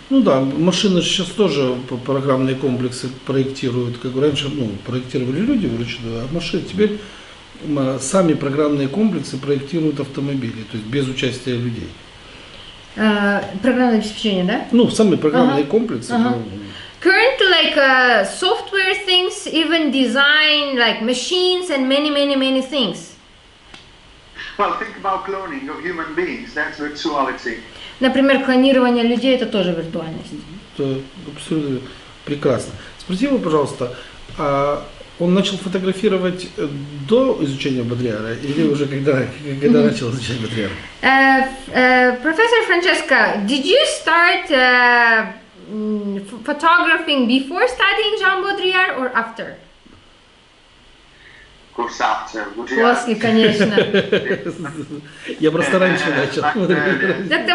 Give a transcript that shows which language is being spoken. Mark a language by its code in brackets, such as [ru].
[ru] Ну да, машины сейчас тоже программные комплексы проектируют, как раньше, проектировали люди вручную, а машины теперь сами программные комплексы проектируют автомобили, то есть без участия людей. Программное обеспечение, да? Ну, сами программные комплексы. [en] Currently, like software things, even design like machines and many things. Well, think about cloning of human beings. That's virtuality. [ru] Например, клонирование людей это тоже виртуальность. Это абсолютно прекрасно. Спроси его, пожалуйста, он начал фотографировать до изучения Бодрийяра или уже когда начал изучать Бодрийяра? [en] Professor Francesco, did you start photographing before studying Jean Baudrillard or after? Of course, after. [ru] После, конечно. Я просто раньше начал. [en] Dr.